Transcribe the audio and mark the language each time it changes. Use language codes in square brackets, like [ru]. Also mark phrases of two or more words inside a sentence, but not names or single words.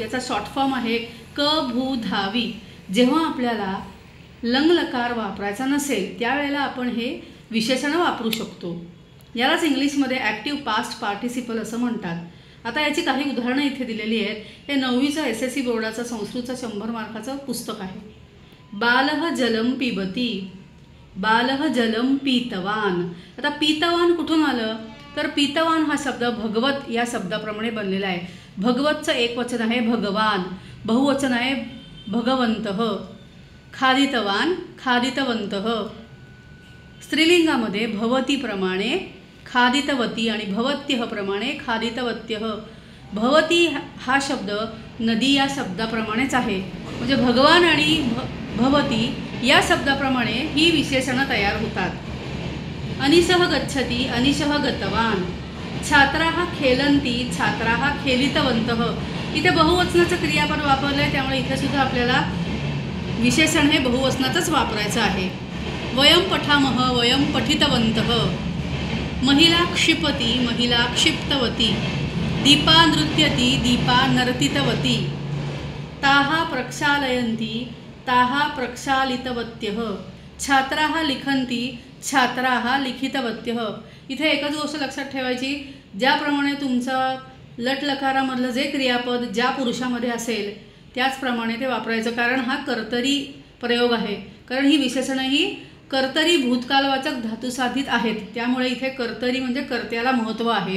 [mr] याचा शॉर्ट फॉर्म आहे क भू धावी। जेव्हा आपल्याला लंग लकार वापरायचा नसेल त्यावेळेला आपण हे विशेषण वापरू शकतो। यालाच इंग्लिशमध्ये [en] active past participle [mr] असं म्हणतात। आता याची काही उदाहरणं इथे दिलेली आहेत। हे 9वीचं SSC बोर्डाचं संस्कृतचं 100 मार्काचं पुस्तक आहे। [sa] बालः जलम पिबती, बालः जलम पीतवान। [mr] आता पीतवान कुठून आलं तर पीतवान हा शब्द भगवत या शब्दाप्रमाणे बनलेला आहे। भगवतचं एकवचन आहे भगवान, बहुवचन आहे भगवंतः। [sa] खादितवान खादितवंतः। [mr] स्त्रीलिंगामध्ये भवती प्रमाणे खादितवती आणि भवत्यः प्रमाणे खादितवत्यः। भवती हा शब्द नदी या शब्दाप्रमाणेच आहे। म्हणजे भगवान आणि भवती या शब्दाप्रमाणे ही विशेषणं तयार होतात। [sa] अनिशः गच्छति अनिशः गतवान। छात्राः खेलन्ति छात्राः खेलितवन्तः। [mr] इथे बहुवचनाचं क्रियापद वापरलं आहे, त्यामुळे इथे सुद्धा आपल्याला विशेषण हे बहुवचनातच वापरायचं आहे। [sa] वयं पठामः वयं पठितवन्तः। महिला क्षिपति महिला क्षिप्तवती। दीपा नृत्यति दीपा नर्तितवती। ताः प्रक्षालयन्ति ताः प्रक्षालितवत्यः। छात्राः लिखन्ति छात्राः लिखितवत्यः। [mr] इथे एकच गोष्ट लक्षात ठेवायची, ज्याप्रमाणे तुमचं लट लकारामधलं जे क्रियापद ज्या पुरुषामध्ये असेल त्याचप्रमाणे ते वापरायचं, कारण हा कर्तरी प्रयोग आहे। कारण ही विशेषणं ही कर्तरी भूतकालवाचक धातुसाधित आहेत, त्यामुळे इथे कर्तरी म्हणजे कर्त्याला महत्त्व आहे।